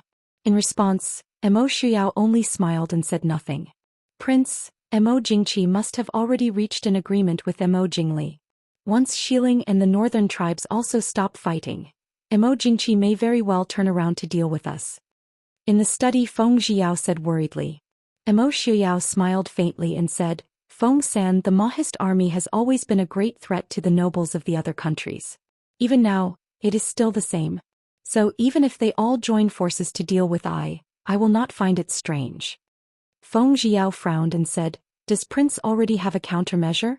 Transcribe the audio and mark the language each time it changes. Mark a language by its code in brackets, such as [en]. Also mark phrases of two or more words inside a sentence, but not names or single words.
[en] In response, Mo Shuyao only smiled and said nothing. Prince, Mo Jingqi must have already reached an agreement with Mo Jingli. Once Xiling and the northern tribes also stop fighting, Mo Jingqi may very well turn around to deal with us. In the study, Feng Zhiyao said worriedly. Mo Shuyao smiled faintly and said, Feng San, the Mahist army has always been a great threat to the nobles of the other countries. Even now, it is still the same. So even if they all join forces to deal with I will not find it strange. Feng Zhiyao frowned and said, Does Prince already have a countermeasure?